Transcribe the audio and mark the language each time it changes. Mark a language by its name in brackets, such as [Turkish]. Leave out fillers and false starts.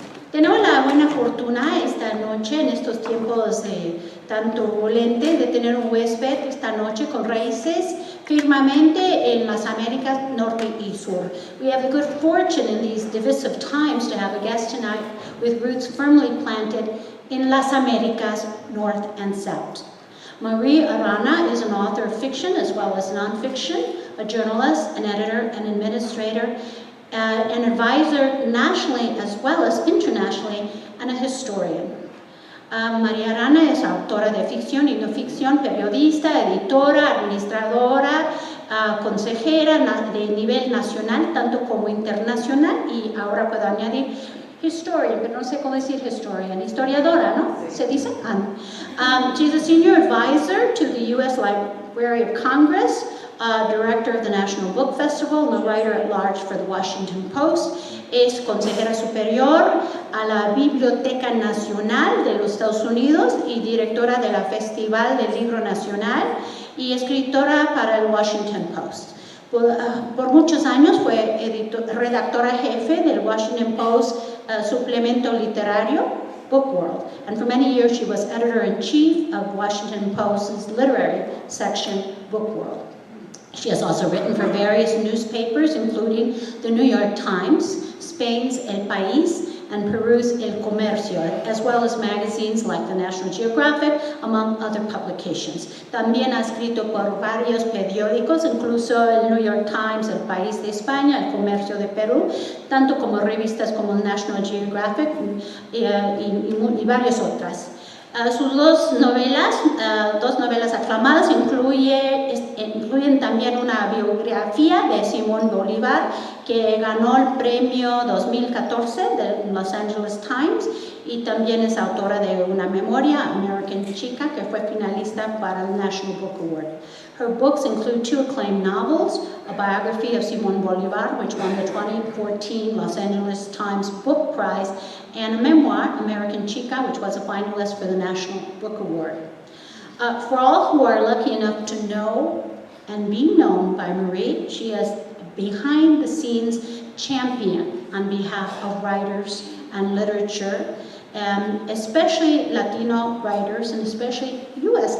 [Spanish] Tenemos la buena fortuna esta noche, en estos tiempos tan turbulentes, de tener un huésped esta noche con raíces firmemente en las Américas Norte y Sur. [English] We have the good fortune in these divisive times to have a guest tonight with roots firmly planted in Las Américas North and South. Marie Arana is an author of fiction as well as nonfiction, a journalist, an editor, an administrator, an advisor nationally as well as internationally, and a historian. [Spanish] María Arana es autora de ficción y no ficción, periodista, editora, administradora, consejera de nivel nacional, tanto como internacional, y ahora puedo añadir historian, pero no sé cómo decir historian, historiadora, ¿no? ¿Se dice? [English] She's a senior advisor to the U.S. Library of Congress, director of the National Book Festival, and a writer at large for the Washington Post. [Spanish] Es consejera superior a la Biblioteca Nacional de los Estados Unidos y directora de la Festival del Libro Nacional y escritora para el Washington Post. Por muchos años fue redactora jefe del Washington Post suplemento literario, [English] Book World, and for many years she was editor-in-chief of Washington Post's literary section, Book World. She has also written for various newspapers, including the New York Times, Spain's El País, and Peru's El Comercio, as well as magazines like the National Geographic, among other publications. [Spanish] También ha escrito por varios periódicos, incluso el New York Times, El País de España, El Comercio de Perú, tanto como revistas como el National Geographic y varias otras. Sus dos novelas aclamadas incluyen también una biografía de Simón Bolívar que ganó el premio 2014 del Los Angeles Times y también es autora de una memoria, American Chica, que fue finalista para el National Book Award. [English] Her books include two acclaimed novels, a biography of Simón Bolívar, which won the 2014 Los Angeles Times Book Prize, and a memoir, American Chica, which was a finalist for the National Book Award. For all who are lucky enough to know and be known by Marie, she is a behind-the-scenes champion on behalf of writers and literature, especially Latino writers, and especially U.S.